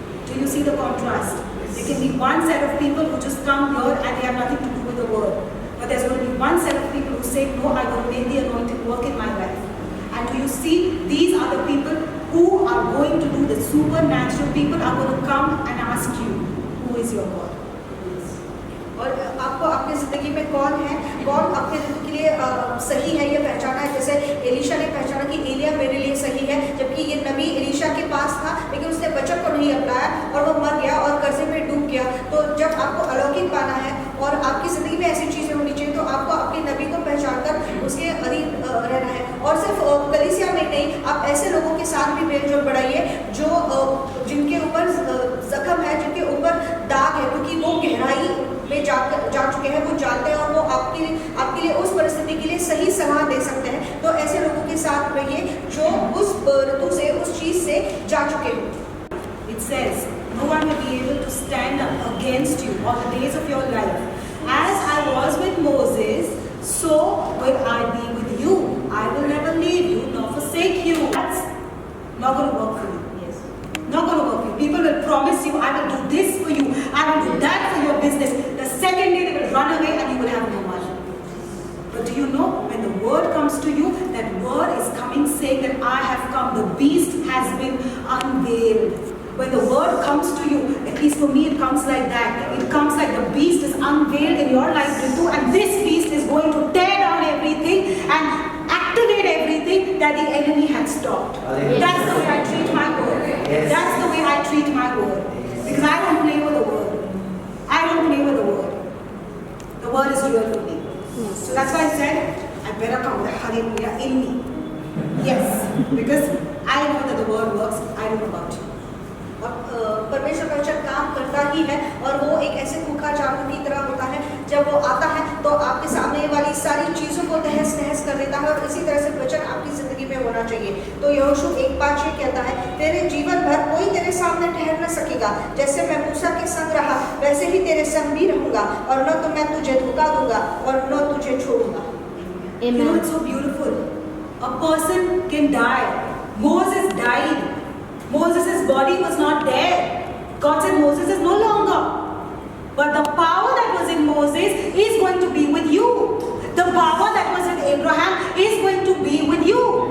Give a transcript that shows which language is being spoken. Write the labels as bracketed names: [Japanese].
[English] Do you see the contrast? There can be one set of people who just come here and they have nothing to do with the word. But there's going to be one set of people who say, no, I'm going to make the anointing work in my life. And do you see, these are the people who are going to do the supernatural. People are going to come and ask you, who is your God? [Hindi] और आपको अपनी ज़िंदगी में कौन है, कौन आपके के लिए सही है, ये पहचाना है। जैसे एलीशा ने पहचाना कि एलिया मेरे लिए सही है, जबकि ये नबी एलीशा के पास था, लेकिन उसने वचन को नहीं अपनाया और वो मर गया और कर्जे में डूब गया। तो जब आपको अलौकिक पाना है और आपकी ज़िंदगी में ऐसी चीज़ें होनी चाहिए, तो आपको अपने नबी को पहचान कर उसके अधीन रहना है। और सिर्फ कलीसिया में नहीं, आप ऐसे लोगों के साथ भी मेलजोल बढ़ाइए जो जिनके ऊपर जख्म है, जिनके ऊपर दाग है, क्योंकि वो गहराई में जा चुके हैं, वो जानते हैं और वो आपके लिए उस परिस्थिति के लिए सही सलाह दे सकते हैं। तो ऐसे लोगों के साथ रहिए जो उस ऋतु से, उस चीज से जा चुके हो। [English] It says, no one will be able to stand up against you all the days of your life. As I was with Moses, so will I be with you. I will never leave you nor forsake you. That's not going to work for you. Not going to work for you. People will promise you, I will do this for you, I will do that for your business. The second day they will run away and you will have no money. But do you know, when the word comes to you, that word is coming saying that I have come, the beast has been unveiled. When the word comes to you, at least for me it comes like that. It comes like the beast is unveiled in your life too, and this beast is going to tear down everything and activate everything that the enemy had stopped. That's the way I treat my word. That's the way I treat my word. Because I don't play with the word. I don't play with the word. The word is real for me. So that's why I said, I better come with a hallelujah in me. Yes, because I know that the word works. I don't know about you. [Hindi] परमेश्वर का वचन काम करता ही है और वो एक ऐसे भूखा जानवर की तरह होता है। जब वो आता है तो आपके सामने वाली सारी चीज़ों को तहस नहस कर देता है और इसी तरह से वचन आपकी ज़िंदगी में होना चाहिए। तो यहोशू 1:5 कहता है, तेरे जीवन भर कोई तेरे सामने ठहर न सकेगा। देगा। जैसे मैं मूसा के संग रहा वैसे ही तेरे संग भी रहूंगा, और न तो मैं तुझे धोखा दूंगा और न तुझे छोड़ूंगा। [English] You know, it's so beautiful. A person can die. Moses died. Moses' body was not there. God said Moses is no longer. But the power that was in Moses is going to be with you. The power that was in Abraham is going to be with you.